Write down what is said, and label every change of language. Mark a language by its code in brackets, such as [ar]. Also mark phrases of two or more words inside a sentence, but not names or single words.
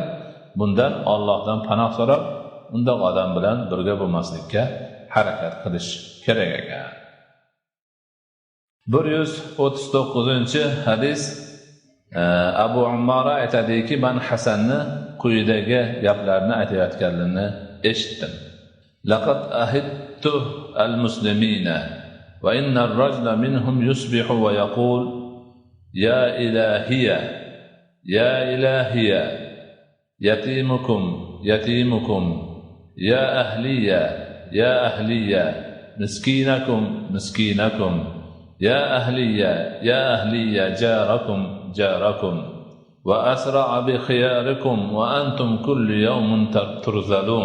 [uz] Bundan Allohdan panoh so'rab, undoq odam bilan birga bo'lmaslikka harakat qilish kerak ekan. 139-hadis. Abu Ummara aytadiki, men Hasanni quyidagi gaplarni aytayotganini eshitdim. [ar] لقد عهدت المسلمين وإن الرجل منهم يصبح ويقول يا أهلية يا أهلية يتيمكم يتيمكم يا أهلية يا أهلية مسكينكم مسكينكم يا أهلية يا أهلية جاركم جاركم وأسرع بخياركم وأنتم كل يوم ترذلون.